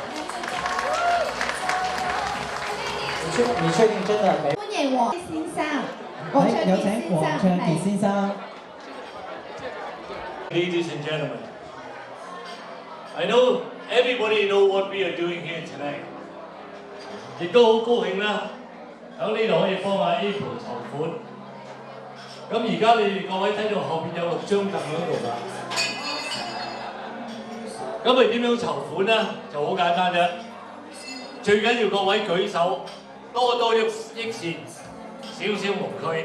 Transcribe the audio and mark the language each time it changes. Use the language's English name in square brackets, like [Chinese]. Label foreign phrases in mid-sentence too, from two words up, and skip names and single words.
[Cantonese] 你確定真係沒？歡迎黃先生，黃卓傑先生。 [English] Ladies and gentlemen, I know everybody know what we are doing here tonight. [Cantonese] 亦都好高興啦，喺呢度可以幫阿 April 籌款。咁而家你哋各位睇到後邊有6張凳喺度㗎。咁你點樣籌款呢？就好簡單啫。最緊要各位舉手，多多益善，少少無拘。